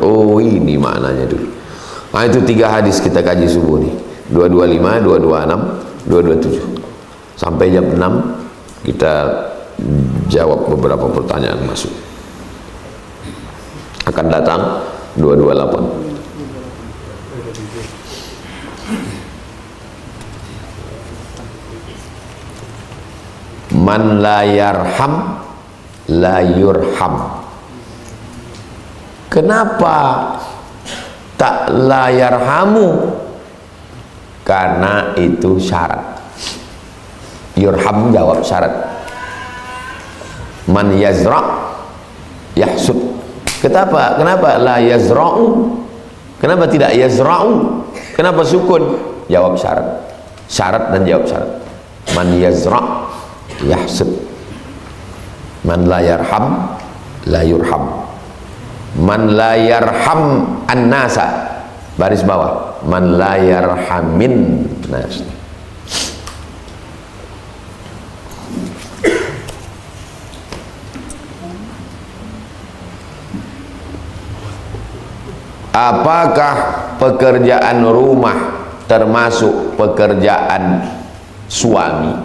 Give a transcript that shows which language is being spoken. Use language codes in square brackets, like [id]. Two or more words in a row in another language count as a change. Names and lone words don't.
[id] Oh, ini maknanya dulu. Nah, itu 3 hadis kita kaji subuh nih, 225, 226, 227 sampai jam 6 Kita jawab beberapa pertanyaan masuk. Akan datang 228. [ar] من لا يرحم لا يرحم. [id] Kenapa tak [ar] لا يرحم? [id] Karena itu syarat. Yurham jawab syarat. [ar] من يزرع يحصد. [id] Kenapa [ar] لا يزرع? [id] Kenapa tidak yazra'u? Kenapa sukun? Jawab syarat. Syarat dan jawab syarat. [ar] من يزرع يحصد. من لا يرحم لا يرحم. من لا يرحم الناس, [id] baris bawah, [ar] من لا يرحم الناس. [id] Apakah pekerjaan rumah termasuk pekerjaan suami?